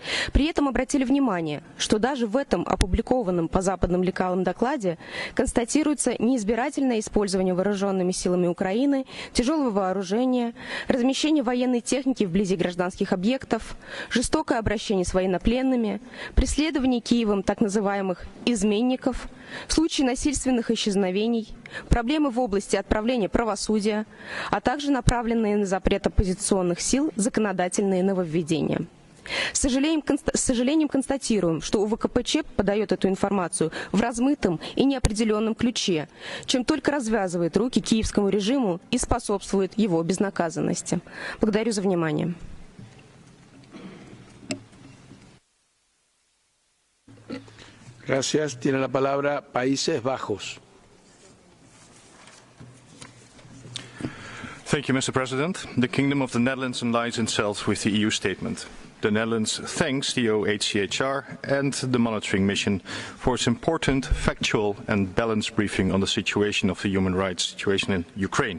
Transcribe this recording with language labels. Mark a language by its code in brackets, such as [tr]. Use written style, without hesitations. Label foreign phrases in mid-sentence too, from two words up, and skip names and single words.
[ru] При этом обратили внимание, что даже в этом опубликованном по западным лекалам докладе констатируется неизбирательное использование вооруженными силами Украины тяжелого вооружения, размещение военной техники вблизи гражданских объектов, жестокое обращение с военнопленными, преследование Киевом так называемых «изменников», случаи насильственных исчезновений, проблемы в области отправления правосудия, а также направленные на запрет оппозиционных сил законодательные нововведения. С сожалением констатируем, что УВКПЧ подает эту информацию в размытом и неопределенном ключе, чем только развязывает руки киевскому режиму и способствует его безнаказанности. Благодарю за внимание. [es] Gracias. Tiene la palabra Países Bajos. [en] Thank you, Mr. President. The Kingdom of the Netherlands aligns itself with the EU statement. The Netherlands thanks the OHCHR and the monitoring mission for its important, factual and balanced briefing on the situation of the human rights situation in Ukraine.